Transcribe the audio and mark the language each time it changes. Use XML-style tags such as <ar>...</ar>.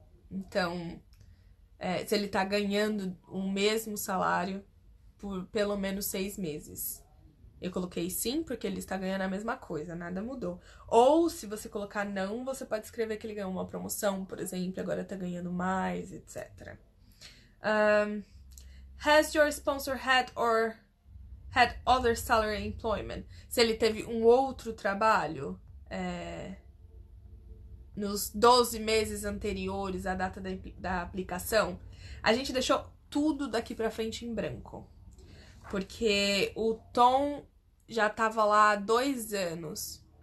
<pt>Então, se ele tá ganhando o mesmo salário por pelo menos 6 meses. Eu coloquei sim, porque ele está ganhando a mesma coisa, nada mudou. Ou, se você colocar não, você pode escrever que ele ganhou uma promoção, por exemplo, agora tá ganhando mais, etc.</pt> <en>Has your sponsor had other salary employment?</en> <pt>Se ele teve um outro trabalho nos 12 meses anteriores à data da aplicação, a gente deixou tudo daqui pra frente em branco. Porque o Tom já tava lá há 2 anos.</pt>